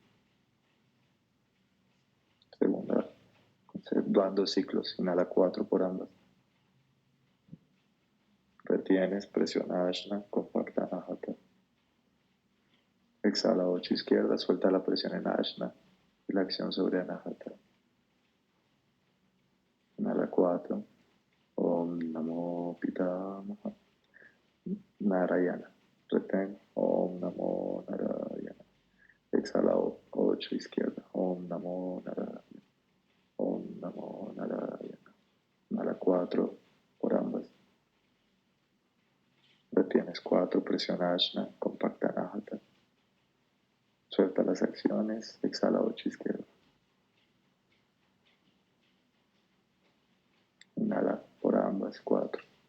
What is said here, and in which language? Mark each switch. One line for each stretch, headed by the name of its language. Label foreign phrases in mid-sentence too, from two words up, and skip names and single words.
Spanish: Segunda, dan 2 ciclos, inhala 4 por ambas. Retienes, presiona Ajna, compacta Anahata. Exhala 8 izquierda, suelta la presión en Ajna y la acción sobre Anahata. Inhala 4.
Sanskrit: ॐ नमो पितामह नारायण. Retén. ॐ नमो नारायण.
Spanish: Exhala 8 izquierda.
Sanskrit: Om Namo Narayana. ॐ नमो नारायण.
Spanish: Inhala 4 por ambas. Retienes 4, presiona Ajna, compacta Anahata. Suelta las acciones, exhala 8 izquierda. Inhala por ambas, 4.